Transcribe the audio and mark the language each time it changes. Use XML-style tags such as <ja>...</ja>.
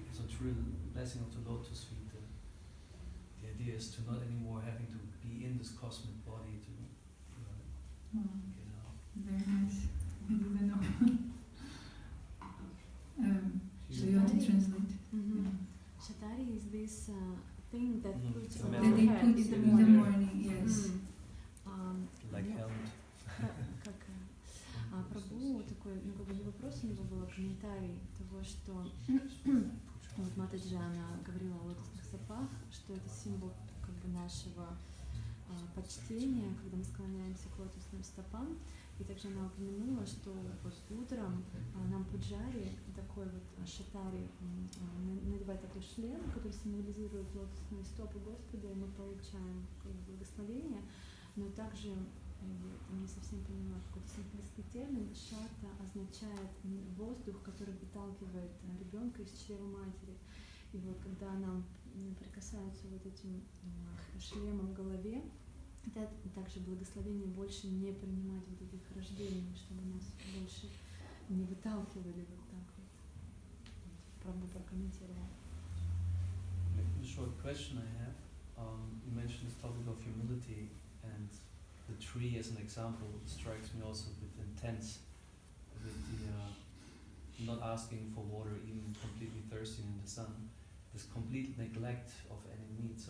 <en>So it's real blessing of the lotus feet. The idea is to not anymore having to be in this cosmic body to get out. Very nice. I didn't know. So you want to translate? Shatari is this thing that puts on That our they head put in the in the morning. morning, yes. Like helmet.</en> <ru>Как Прабху, такой, как бы не вопрос у него был, а комментарий того, что вот Матаджи, она говорила о лотосных стопах, что это символ как бы нашего почтения, когда мы склоняемся к лотосным стопам. И также она упомянула, что вот утром нам пуджари, такой вот шатари, надевает такой шлем, который символизирует лотосные стопы Господа, и мы получаем благословение, но также, не совсем поняла, какой-то символический термин, шата означает воздух, который выталкивает ребенка из чрева матери. И вот когда нам прикасаются вот этим шлемом к голове, это также благословение больше не принимать вот этих рождений, чтобы нас больше не выталкивали вот так вот. Правда, прокомментировала.</ru> <en>A short question I have. You mentioned this topic of humility, and the tree as an example strikes me also with intense, with the not asking for water, even completely thirsty in the sun, this complete neglect of any need.</en>